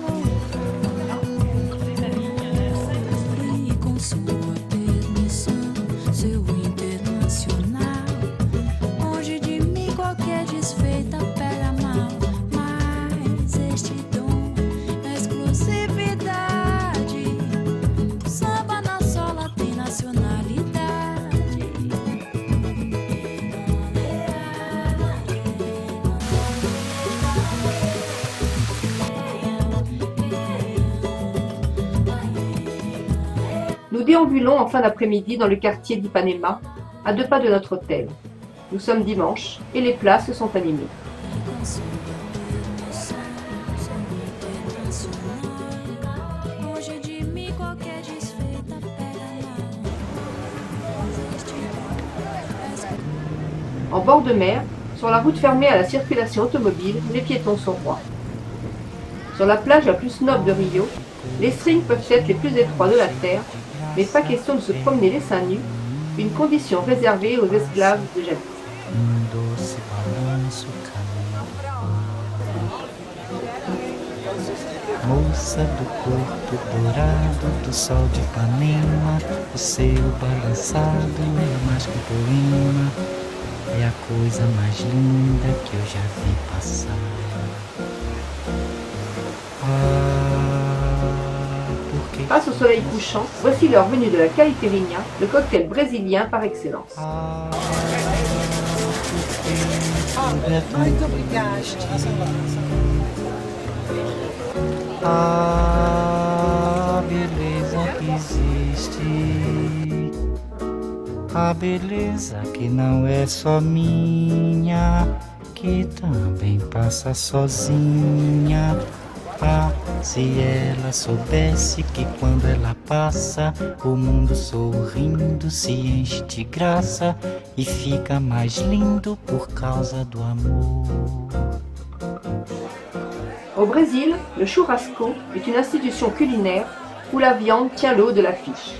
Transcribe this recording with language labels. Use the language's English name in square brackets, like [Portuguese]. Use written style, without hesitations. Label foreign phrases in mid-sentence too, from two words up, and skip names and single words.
[Portuguese] E com sua permissão, seu internacional, longe de mim qualquer desfeita pega mal. Mas este dom é exclusividade. O samba na sola tem nacionalidade. [French] Nous déambulons en fin d'après-midi dans le quartier d'Ipanema, à 2 pas de notre hôtel. Nous sommes dimanche et les places sont animées. [Portuguese] Com sua permissão, seu internacional, longe de mim qualquer desfeita pega mal. Este dom é [French] En bord de mer, sur la route fermée à la circulation automobile, les piétons sont rois. Sur la plage la plus snob de Rio, les strings peuvent être les plus étroits de la terre, mais pas question de se promener les seins nus, une condition réservée aux esclaves de jadis. [Portuguese] Doce balanço caminho. Moça do corpo dourado do sol de Ipanema, o seu balançado é mais que um poema, é a coisa mais linda que eu já vi passar. Porque [French] Face au soleil couchant, voici l'heure venue de la caipirinha, le cocktail brésilien par excellence. [Portuguese] Muito obrigado. a beleza que existe, a beleza que não é só minha, que também passa sozinha. Ah, se ela soubesse que quando ela passa, o mundo sorrindo se enche de graça e fica mais lindo por causa do amor. [French] Au Brésil, le churrasco est une institution culinaire où la viande tient le haut de l'affiche.